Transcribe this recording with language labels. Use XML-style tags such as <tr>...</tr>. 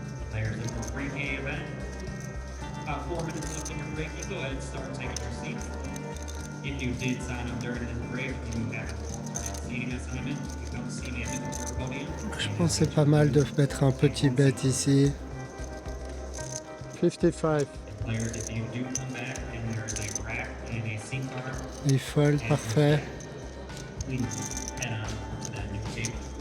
<en>Players in the pre-game event. About 4 minutes left in your break. You go ahead and start taking your seats. If you did sign up during this break, you have a seating assignment. You come see me at the third podium.</en> <fr>Je pense que c'est pas mal de mettre un petit bet ici.</fr> <en>55. Players, if you do come back and there's a rack and a seat card,</en> <fr>Il fold, parfait.</fr> <en>please head on to that new table.</en>